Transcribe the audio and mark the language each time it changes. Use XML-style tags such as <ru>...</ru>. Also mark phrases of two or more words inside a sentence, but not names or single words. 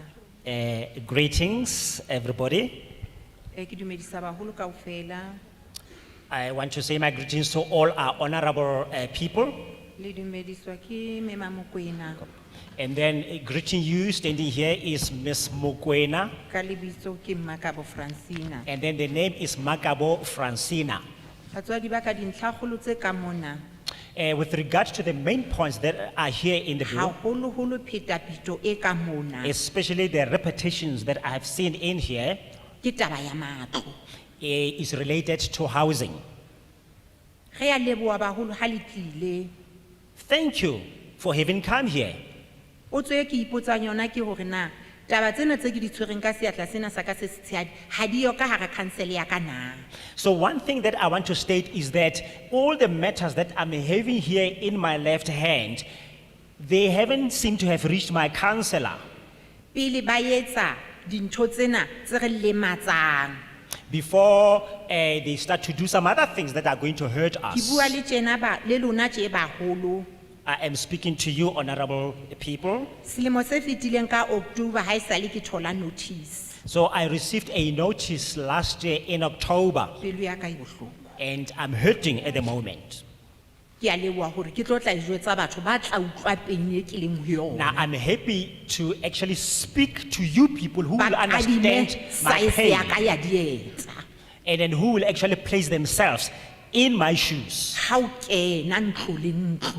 <en>Greetings, everybody.</en> <st>Ke dumedisa baholo kaofela.</st> <en>I want to say my greetings to all our honorable people.</en> <st>Le dumediswa ke Ms Machwene.</st> <en>And then greeting you standing here is Ms Machwene.</en> <st>Ka lebitso ke Makabo Francina.</st> <en>And then the name is Makabo Francina.</en> <st>Batswadi ba ka dintlhakgolo tse ka mona.</st> <en>With regards to the main points that are here in the bill,</en> <st>Haholoholo phetapheto e ka mona.</st> <en>especially the repetitions that I have seen in here,</en> <st>Ke taba ya matlo.</st> <en>is related to housing.</en> <st>Re a leboha baholo ha le tlile.</st> <en>Thank you for having come here.</en> <st>Potso e ke ipotsang yona ke hore na taba tsena tse ke di tshwereng ka seatla sena sa ka se setshehadi ha di yo ka hara council ya ka na.</st> <en>So one thing that I want to state is that all the matters that I'm having here in my left hand, they haven't seemed to have reached my counselor.</en> <st>Pele ba etsa dintho tsena tse re lematsang.</st> <en>Before they start to do some other things that are going to hurt</en> <st>Ke</st> <en>us.</en> <st>bua le tjena ba le lona tje baholo.</st> <en>I am speaking to you, honorable people.</en> <st>Selemo se fetileng ka October ha esale ke thola notice.</st> <en>So I received a notice last year in October,</en> <st>Pelo ya ka e bohloko.</st> <en>and I'm hurting at the moment.</en> <st>Ke a leboha hore ke tlo tla jwetsa batho ba tla utlwa peng e ke leng ho</st> <en>Now</en> <st>yona.</st> <en>I'm happy to actually speak to you people who will</en> <st>Ba</st> <en>understand</en> <st>adime</st> <en>my</en> <st>size ya ka</st> <en>pain,</en> <st>ya dietsa.</st> <en>and then who will actually place themselves in my shoes.</en> <st>Ha o kena ntlo le ntlo,</st>